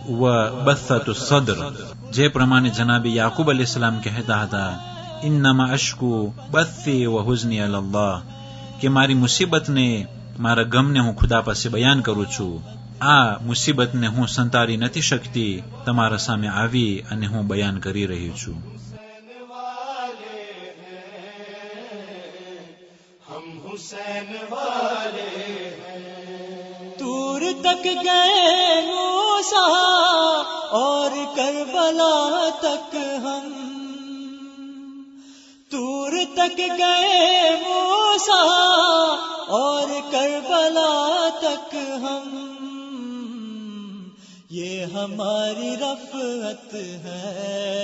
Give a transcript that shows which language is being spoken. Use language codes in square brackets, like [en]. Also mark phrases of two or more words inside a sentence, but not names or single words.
[gu] વબથતુ સદ્ર، જે પ્રમાણે જનાબ યાકૂબ [ar] عليه السلام [gu] કહેતા હતા [ar] إنما أشكو بثي وحزني إلى الله، [gu] કે મારી મુસીબતને મારા ગમને હું ખુદા પાસે બયાન કરું છું. આ મુસીબતને હું સંતાડી નથી શકતી, તમારા સામે આવી અને હું બયાન કરી રહી છું. [ur] حسین والے طور تک گئے موسیٰ اور کربلا تک ہم، طور تک گئے موسیٰ اور کربلا تک ہم، یہ ہماری رفعت ہے،